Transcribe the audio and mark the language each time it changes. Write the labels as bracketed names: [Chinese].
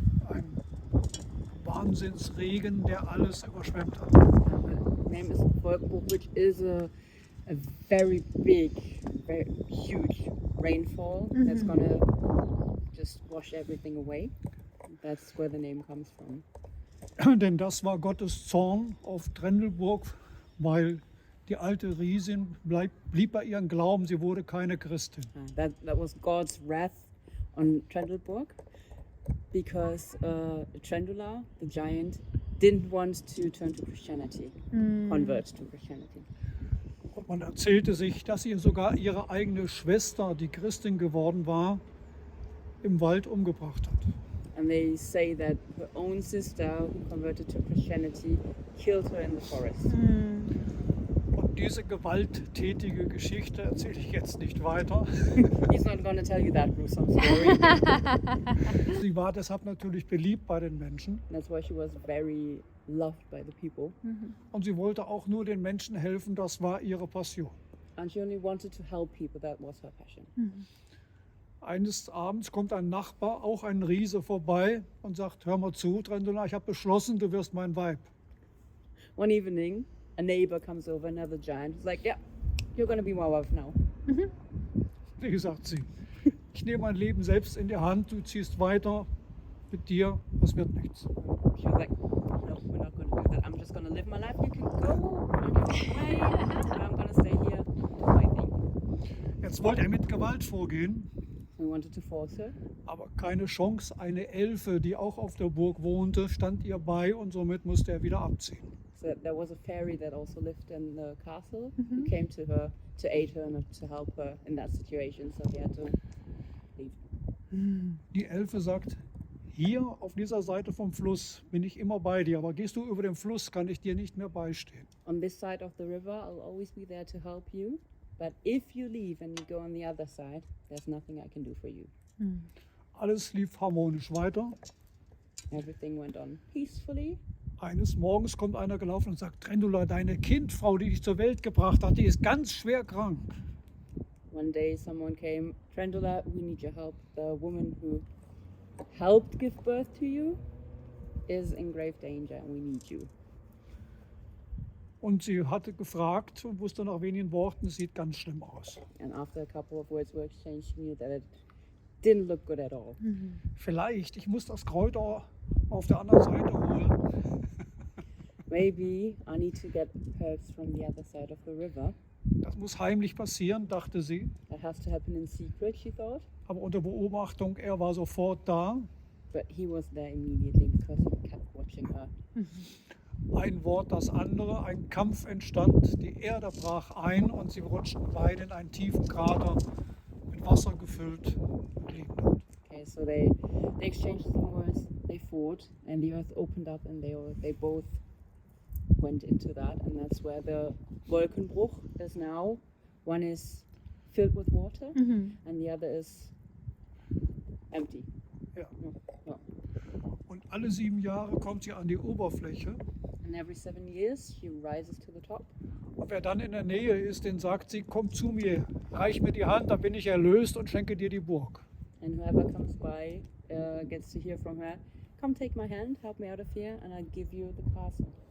[German] Ein Wahnsinnsregen, der alles überschwemmt hat. [English] The name is Wolkenbruch, which is a very big, very huge rainfall that's gonna just wash everything away. That's where the name comes from. [German] Denn das war Gottes Zorn auf Trendelburg, weil die alte Riesin blieb bei ihrem Glauben, sie wurde keine Christin. [English] That was God's wrath on Trendelburg because Trendula, the giant, didn't want to turn to Christianity, convert to Christianity. [German] Und man erzählte sich, dass ihr sogar ihre eigene Schwester, die Christin geworden war, im Wald umgebracht hat. [English] And they say that her own sister, who converted to Christianity, killed her in the forest. [German] Und diese gewalttätige Geschichte erzähle ich jetzt nicht weiter. [English] He's not going to tell you that gruesome story. [German] Sie war deshalb natürlich beliebt bei den Menschen. [English] That's why she was very loved by the people. [German] Und sie wollte auch nur den Menschen helfen, das war ihre Passion. [English] And she only wanted to help people, that was her passion. [German] Eines Abends kommt ein Nachbar, auch ein Riese, vorbei und sagt, hör mal zu, Trendula, ich habe beschlossen, du wirst mein Weib. [English] One evening, a neighbor comes over, another giant, who's like, yeah, you're going to be my wife now. [German] Wie sagt sie, ich nehme mein Leben selbst in die Hand, du ziehst weiter mit dir, das wird nichts. [English] She was like, no, we're not going to do that. I'm just going to live my life. You can go on your way, but I'm going to stay here, do my thing. [German] Jetzt wollte er mit Gewalt vorgehen, [English] We wanted to force her, [German] aber keine Chance. Eine Elfe, die auch auf der Burg wohnte, stand ihr bei und somit musste er wieder abziehen. [English] so there was a fairy that also lived in the castle who came to her to aid her and to help her in that situation, so he had to leave. [German] Die Elfe sagt, hier auf dieser Seite vom Fluss bin ich immer bei dir, aber gehst du über den Fluss, kann ich dir nicht mehr beistehen. [English] On this side of the river, I'll always be there to help you, but if you leave and you go on the other side, there's nothing I can do for you. [German] Alles lief harmonisch weiter. [English] Everything went on peacefully. [German] Eines Morgens kommt einer gelaufen und sagt, Trendula, deine Kindfrau, die dich zur Welt gebracht hat, die ist ganz schwer krank. [English] One day someone came, Trendula, we need your help. The woman who helped give birth to you is in grave danger and we need you. [German] Und sie hatte gefragt und wusste nach wenigen Worten, es sieht ganz schlimm aus. [English] And after a couple of words were exchanged, she knew that it didn't look good at all. [German] Vielleicht, ich muss das Kräuter auf der anderen Seite holen. [English] Maybe I need to get herbs from the other side of the river. [German] Das muss heimlich passieren, dachte sie. [English] That has to happen in secret, she thought. [German] Aber unter Beobachtung, er war sofort da. [English] But he was there immediately because he kept watching her. [German] Ein Wort, das andere, ein Kampf entstand, die Erde brach ein und sie rutschten beide in einen tiefen Krater, mit Wasser gefüllt und liegen dort. [English] Okay, so they exchanged some words, they fought, and the earth opened up, and they both went into that, and that's where the Wolkenbruch is now. One is filled with water, and the other is empty. [German] Ja. Ja. Und alle 7 Jahre kommt sie an die Oberfläche. [English] And every 7 years she rises to the top. [German] Und wer dann in der Nähe ist, den sagt sie, komm zu mir, reich mir die Hand, dann bin ich erlöst und schenke dir die Burg. [English] And whoever comes by gets to hear from her, come take my hand, help me out of here, and I'll give you the castle.